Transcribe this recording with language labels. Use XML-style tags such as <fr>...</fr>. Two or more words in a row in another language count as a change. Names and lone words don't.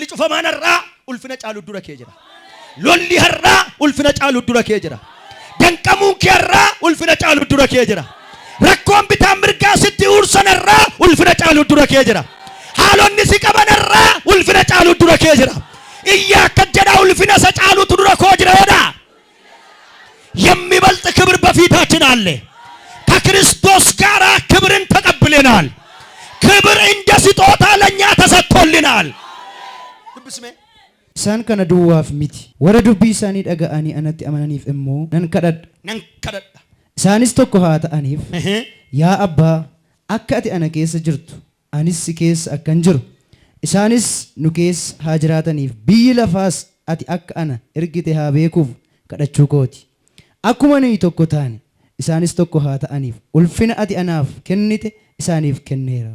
<om>cufamaan har'aa ulfina caalu dura kee jira lolli har'aa ulfina caalu dura kee jira danqamuun kee har'aa ulfina caalu dura kee jira rakkoon bitaa mirgaa sitti uursan har'aa ulfina caalu dura kee jira haalonni si qaban har'aa ulfina caalu dura kee jira iyyaa akka jedha ulfina sa caalutu dura koo jira jedha</om> <am>የሚበልጥ ክብር በፊታችን አለ ከክርስቶስ ጋር ክብርን ተቀብለናል ክብር እንደ ስጦታ ለኛ ተሰጥቶልናል ልብስሜ</am> <om>Isaan kana duwwaaf miti warra dubbii isaanii dhaga'anii anatti amananiif immoo nan kadhadha isaanis tokko haa ta'aniif yaa abbaa akka ati ana keessa jirtu anis si keessa akkan jiru isaanis nu keessa haa jiraataniif biyyi lafaas ati akka ana ergite haa beekuuf kadhachuu kooti akkuma nuyi tokko taane isaanis tokko haa ta'aniif ulfina ati anaaf kennite isaaniif kenneera</om>